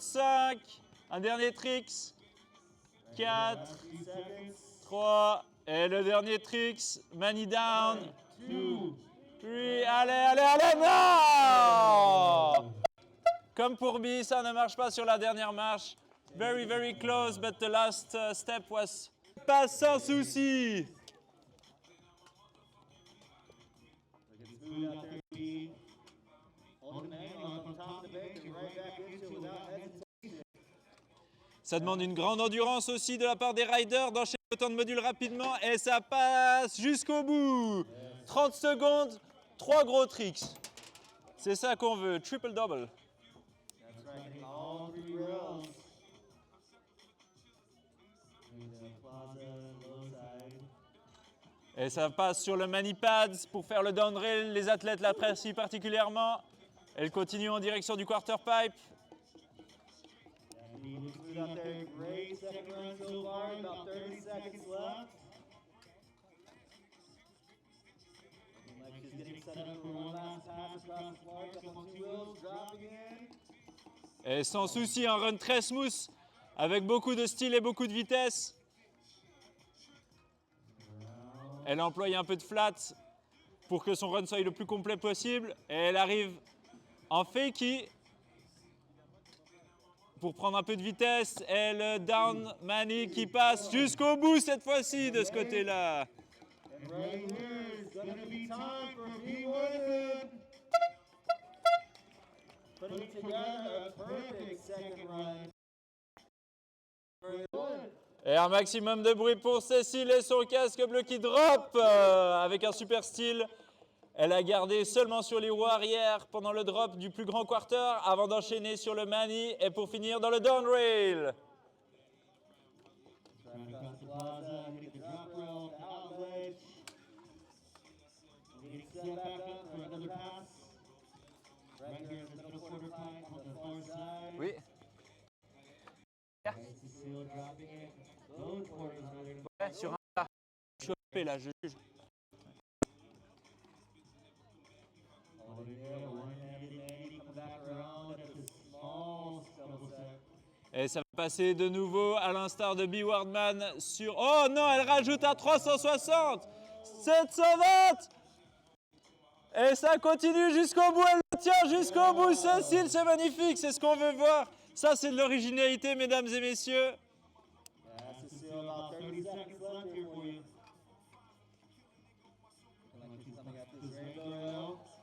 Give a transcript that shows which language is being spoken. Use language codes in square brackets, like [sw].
[fr] 5, un dernier tricks. 4, [en] 3 seconds. [fr] 3, et le dernier tricks. Mani down. 2. 3, allez, allez, allez, non! Comme pour B, ça ne marche pas sur la dernière marche. [en] Very, very close, but the last step was [fr] pas sans souci. [en] Looking smooth out there, B. Holding the handle up on top of the bank and right back into it without hesitation. [fr] Ça demande une grande endurance aussi de la part des riders d'enchaîner autant de modules rapidement et ça passe jusqu'au bout. 30 secondes, 3 gros tricks. C'est ça qu'on veut, triple double. [en] That's right, hitting all 3 rails. Through the plaza, low side. [fr] Et ça passe sur le mani-pads pour faire le down rail. Les athlètes l'apprécient particulièrement. Elle continue en direction du quarter pipe. [en] He looks good out there. Great second run so far. About 30 seconds left. Looking like she's getting set up for one last pass across the park. Up on 2 wheels, dropping in. [fr] Et sans souci, un run très smooth avec beaucoup de style et beaucoup de vitesse. Elle emploie un peu de flat pour que son run soit le plus complet possible. Et elle arrive en fakie pour prendre un peu de vitesse. Et le down mani qui passe jusqu'au bout cette fois-ci de ce côté-là. [en] And right here is going to be time for P. Worthington. putting together a perfect second run. Very good. [fr] Et un maximum de bruit pour Cécile et son casque bleu qui drop avec un super style. Elle a gardé seulement sur les roues arrière pendant le drop du plus grand quarter avant d'enchaîner sur le mani et pour finir dans le down rail. [en] Driving across the plaza, hitting the drop rail, the out ledge. Getting set back up for another pass. Right here in the middle quarter pipe on the far side. [fr] Oui. [en] Cécile dropping it. Both quarters running. [fr] Ouais, sur un tas. Chopé là, je juge. [en] Holding there, one-handed lady coming back around at the small double set. [fr] Et ça va passer de nouveau à l'instar de B. Wardman sur... Oh non, elle rajoute à 360 720. Et ça continue jusqu'au bout, elle le tient jusqu'au bout. Cécile, c'est magnifique, c'est ce qu'on veut voir. Ça, c'est de l'originalité, mesdames et messieurs. [en] Yeah, Cécile, about 30 seconds left here for you. Looks like she's coming at this rainbow rail.